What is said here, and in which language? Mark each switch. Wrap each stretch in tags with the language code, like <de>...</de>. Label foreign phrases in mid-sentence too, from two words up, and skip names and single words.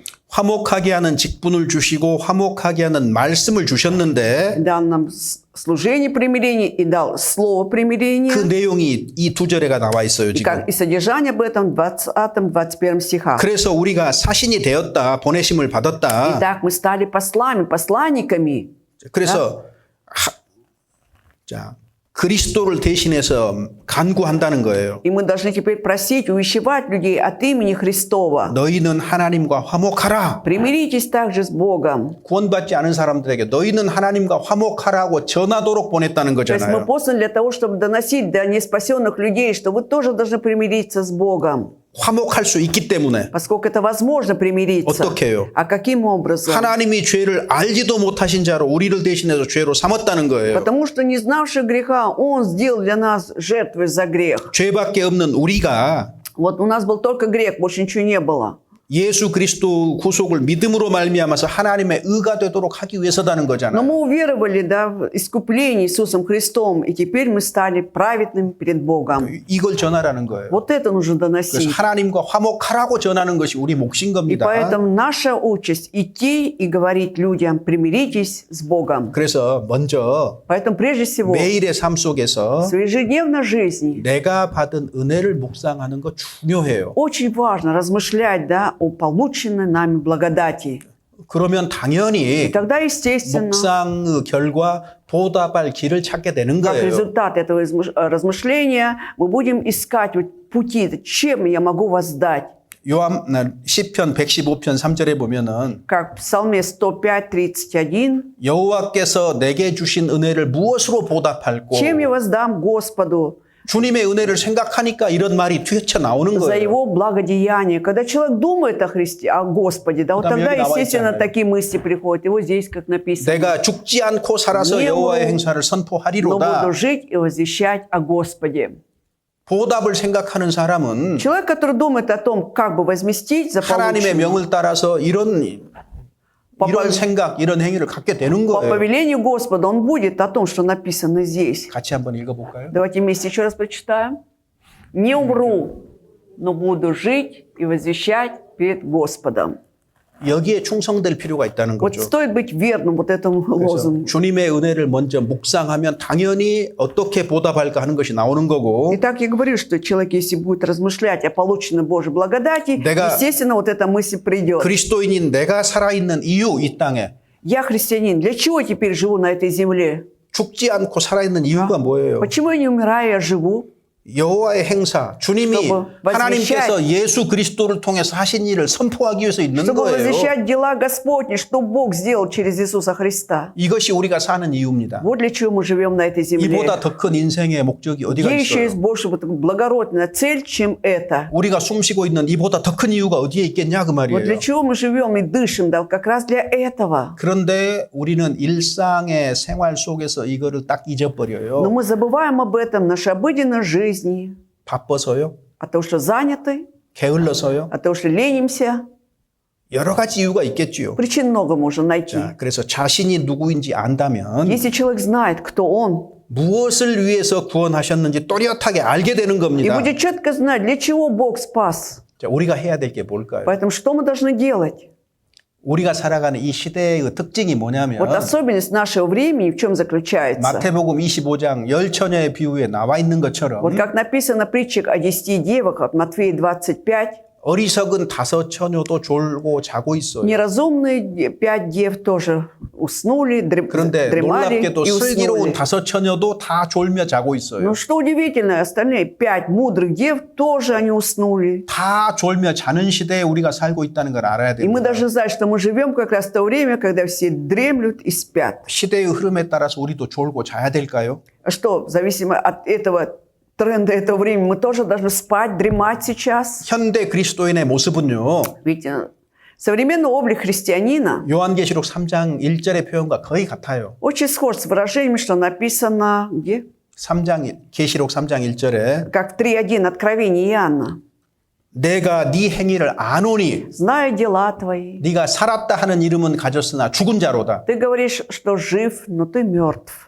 <ko>화목하게 하는 직분을 주시고 화목하게 하는 말씀을 주셨는데</ko> <ru>Дал нам служение примирения и дал слово примирения.</ru> <ko>그 내용이 이 두 절에가 나와 있어요, 지금.</ko> <ru>И содержание об этом в 20-21 стихах.</ru> <ko>그래서 우리가 사신이 되었다, 보내심을 받았다.</ko> <ru>Итак, мы стали послами, посланниками.</ru> <ko>그래서 자, 그리스도를 대신해서 간구한다는 거예요.</ko> <ru>И мы должны теперь просить, увещевать людей от имени Христова.</ru> <ko>너희는 하나님과 화목하라.</ko> <ru>Примиритесь также с Богом.</ru> <ko>구원받지 않은 사람들에게 너희는 하나님과 화목하라고 전하도록 보냈다는</ko> <ru>То есть мы</ru> <ko>거잖아요.</ko> <ru>посланы для того, чтобы доносить до неспасенных людей, что вы тоже должны примириться с Богом.</ru> <ko>화목할 수 있기 때문에</ko> <ru>Поскольку это возможно примириться.</ru> <ko>어떻게 해요?</ko> <ru>А каким образом?</ru> <ko>하나님이 죄를 알지도 못하신 자로 우리를 대신해서 죄로 삼았다는 거예요.</ko> <ru>Потому что не знавший греха, Он сделал для нас жертвой за грех.</ru> <ko>죄밖에 없는 우리가</ko> <ru>Вот у нас был только грех, больше ничего не было.</ru> <ko>예수 그리스도 구속을 믿음으로 말미암아서 하나님의 의가 되도록 하기 위해서다는</ko> <ru>Но</ru> <ko>거잖아요.</ko> <ru>мы уверовали, да, в искупление Иисусом Христом, и теперь мы стали праведными перед Богом.</ru> <ko>이걸 전하라는 거예요.</ko> <ru>Вот это нужно</ru> <ko>그래서</ko> <ru>доносить.</ru> <ko>하나님과 화목하라고 전하는 것이 우리 몫인</ko> <ru>И</ru> <ko>겁니다.</ko> <ru>поэтому наша участь идти и говорить людям, примиритесь с Богом.</ru> <ko>그래서 먼저</ko> <ru>Поэтому прежде всего</ru> <ko>매일의 삶</ko> <ru>в</ru> <ko>속에서</ko> <ru>своей ежедневной жизни</ru> <ko>내가 받은 은혜를 묵상하는 거 중요해요.</ko> <ru>очень важно размышлять, да, о полученной нами благодати.</ru> <ko>그러면</ko> <ru>И</ru> <ko>당연히</ko> <ru>тогда, естественно,</ru> <ko>묵상의 결과 보답할 길을 찾게 되는</ko> <ru>как</ru> <ko>거예요.</ko> <ru>результат этого размышления, мы будем искать вот пути, чем я могу воздать.</ru> <ko>시편 115편 3절에 보면은</ko> <ru>Как в Псалме 105:31,</ru> <ko>여호와께서 내게 주신 은혜를 무엇으로 보답할꼬?</ko> <ru>чем я воздам Господу</ru> <ko>주님의 은혜를 생각하니까 이런 말이 튀어나오는</ko> <ru>за</ru> <ko>거예요.</ko> <ru>Его благодеяние. Когда человек думает о Христе, о Господе, да, вот Там тогда,</ru> <ko>여기 나와</ko> <ru>естественно,</ru> <ko>있잖아요.</ko> <ru>такие мысли приходят. И вот здесь, как написано,</ru> <ko>내가 죽지 않고 살아서 네, 여호와의 뭐, 행사를</ko> <ru>но</ru> <ko>선포하리로다.</ko> <ru>буду жить и возвещать о Господе.</ru> <ko>보답을 생각하는 사람은</ko> <ru>Человек, который думает о том, как бы возместить за</ru> <ko>하나님의</ko> <ru>полученное,</ru> <ko>명을 따라서 이런 생각, 이런 행위를 갖게 되는</ko> <ru>по</ru> <ko>거예요.</ko> <ru>повелению Господа, он будет о том, что написано здесь.</ru> <ko>같이 한번 읽어볼까요?</ko> <ru>Давайте вместе еще раз прочитаем. «Не умру, но буду жить и возвещать перед Господом».</ru> <ko>여기에 충성될 필요가 있다는</ko> <ru>Вот</ru> <ko>거죠.</ko> <ru>стоит быть верным вот этому</ru> <ko>그래서</ko> <ru>лозунгу.</ru> <ko>주님의 은혜를 먼저 묵상하면 당연히 어떻게 보답할까 하는 것이 나오는 거고</ko> <ru>Итак, я говорю, что человек, если будет размышлять о полученной Божьей благодати,</ru> <ko>내가</ko> <ru>естественно, вот эта мысль придет.</ru> <ko>그리스도인인 내가 살아있는 이유 이 땅에</ko> <ru>Я христианин, для чего теперь живу на этой земле?</ru> <ko>죽지 않고 살아있는 이유가 뭐예요?</ko> <ru>Почему я не умираю, я живу?</ru> <ko>여호와의 행사, 주님이</ko> <ru>чтобы</ru> <ko>하나님께서 예수 그리스도를 통해서 하신 일을 선포하기 위해서 있는</ko> <ru>Чтобы</ru> <ko>거예요.</ko> <ru>возвещать дела Господни, что Бог сделал через Иисуса Христа.</ru> <ko>이것이 우리가 사는 이유입니다.</ko> <ru>Вот для чего мы живем на этой земле.</ru> <ko>이보다 더 큰 인생의 목적이 어디가</ko> <ru>Где еще есть</ru> <ko>있어요?</ko> <ru>больше вот благородная цель, чем это?</ru> <ko>우리가 숨쉬고 있는 이보다 더 큰 이유가 어디에 있겠냐 그</ko> <ru>Вот для</ru> <ko>말이에요.</ko> <ru>чего мы живем и дышим, да, как раз для этого.</ru> <ko>그런데 우리는 일상의 생활 속에서 이거를 딱</ko> <ru>Но</ru> <ko>잊어버려요.</ko> <ru>мы забываем об этом в нашей обыденной жизни.</ru> <ko>바빠서요?</ko> <ru>От того, что заняты,</ru> <ko>게을러서요?</ko> <ru>от того, что ленимся.</ru> <ko>여러 가지 이유가 있겠지요.</ko> <ru>Причин много можно найти.</ru> <ko>자, 그래서 자신이 누구인지 안다면</ko> <ru>Если человек знает, кто он,</ru> <ko>무엇을 위해서 구원하셨는지 또렷하게 알게 되는</ko> <ru>и</ru> <ko>겁니다.</ko> <ru>будет четко знать, для чего Бог спас.</ru> <ko>자, 우리가 해야 될 게 뭘까요?</ko> <ru>Поэтому что мы должны делать?</ru> <ko>우리가 살아가는 이 시대의 그 특징이 뭐냐면</ko> <ru>Вот особенность нашего времени в чем заключается?</ru> <ko>마태복음 25장 열 처녀의 비유에 나와 있는 것처럼</ko> <ru>Вот как написано в притчах о 10 девах от Матфея 25,</ru> <ko>어리석은 5 처녀도 졸고 자고 있어요.</ko> <ru>неразумные 5 дев тоже уснули,</ru> <ko>그런데</ko> <ru>дремали</ru> <ko>놀랍게도</ko> <ru>и</ru> <ko>슬기로운</ko> <ru>уснули.</ru> <ko>5 처녀도 다 졸며 자고 있어요.</ko> <ru>Но что удивительно, остальные 5 мудрых дев тоже они уснули.</ru> <ko>다 졸며 자는 시대에 우리가 살고 있다는 걸 알아야</ko> <ru>И мы</ru> <ko>됩니다.</ko> <ru>должны знать, что мы живем как раз в то время, когда все дремлют и спят.</ru> <ko>시대의 흐름에 따라서 우리도 졸고 자야 될까요?</ko> <ru>А что, зависимо от этого тренда этого времени, мы тоже должны спать, дремать сейчас?</ru> <ko>현대 그리스도인의 모습은요.</ko> <ru>Ведь современный облик христианина</ru> <ko>요한계시록 3장 1절의 표현과 거의 같아요.</ko> <ru>очень схож с выражением, что написано где?</ru> <ko>3장 계시록 3장 1절에</ko> <ru>Как 3.1 Откровение Иоанна.</ru> <ko>내가 네 행위를 아노니</ko> <ru>Знаю дела твои.</ru> <ko>네가 살았다 하는 이름은 가졌으나 죽은 자로다.</ko> <ru>Ты говоришь, что жив, но ты мертв.</ru>